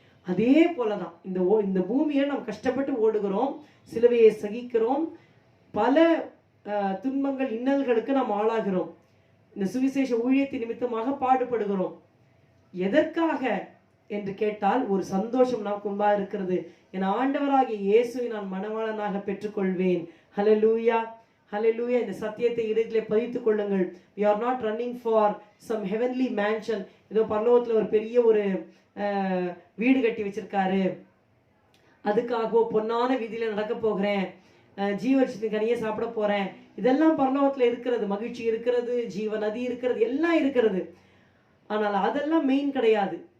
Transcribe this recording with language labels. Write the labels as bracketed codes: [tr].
[ta] அதே போலதான் இந்த பூமியை நாம் கஷ்டப்பட்டு ஓடுகிறோம், சிலுவையை சகிக்கிறோம், பல துன்பங்கள் இன்னல்களுக்கு நாம் ஆளாகிறோம், இந்த சுவிசேஷ ஊழியத்தின் நிமித்தமாக பாடுபடுகிறோம். எதற்காக என்று கேட்டால் ஒரு சந்தோஷம் நமக்கு முன்பாக இருக்கிறது. என் ஆண்டவராகிய இயேசுவை நான் மணவாளனாக பெற்றுக்கொள்வேன். ஹல்லேலூயா, ஹல்லேலூயா. இந்த சத்தியத்தை இதயத்திலே பதித்துக் கொள்ளுங்கள். [en] we are not running for some heavenly mansion. [ta] ஏதோ பரலோகத்துல ஒரு பெரிய ஒரு வீடு கட்டி வச்சிருக்காரு, அதுக்காகவோ பொன்னான வீதியில நடக்க போகிறேன், ஜீவர்ஷத்தின் கனியை சாப்பிட போறேன், இதெல்லாம் பரலோகத்துல இருக்கிறது. மகிழ்ச்சி இருக்கிறது, ஜீவ நதி இருக்கிறது, எல்லாம் இருக்கிறது. ஆனால் அதெல்லாம் மெயின் கிடையாது.